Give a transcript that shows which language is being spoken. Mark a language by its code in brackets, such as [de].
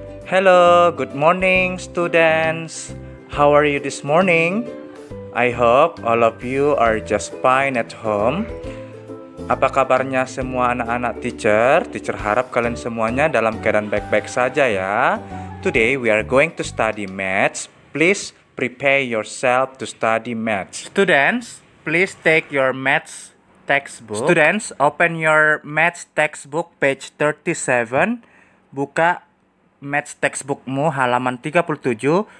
[en] Hello, good morning, students. How are you this morning? I hope all of you are just fine at home. [id] Apa kabarnya semua anak-anak teacher? Teacher harap kalian semuanya dalam keadaan baik-baik saja ya. [en] Today we are going to study maths. Please prepare yourself to study maths. Students, please take your maths textbook. Students, open your maths textbook page 37. [id] Buka maths textbookmu halaman 37.